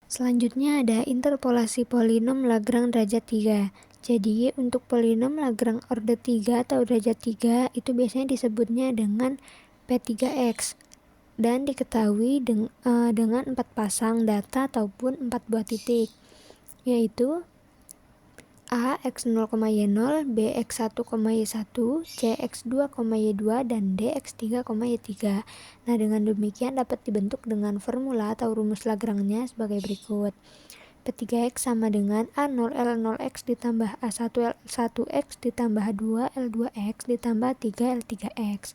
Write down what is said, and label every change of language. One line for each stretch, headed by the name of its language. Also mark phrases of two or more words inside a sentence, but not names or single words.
Indonesian: Selanjutnya ada interpolasi polinom Lagrange derajat 3. Jadi untuk polinom Lagrange orde 3 atau derajat 3 itu biasanya disebutnya dengan P3X dan diketahui dengan 4 pasang data ataupun 4 buah titik, yaitu A X0, Y0, B X1, Y1, C X2, Y2, dan D X3, Y3. Nah, dengan demikian dapat dibentuk dengan formula atau rumus Lagrange-nya sebagai berikut. P3X sama dengan A0 L0X ditambah A1 L1X ditambah 2 L2X ditambah 3 L3X.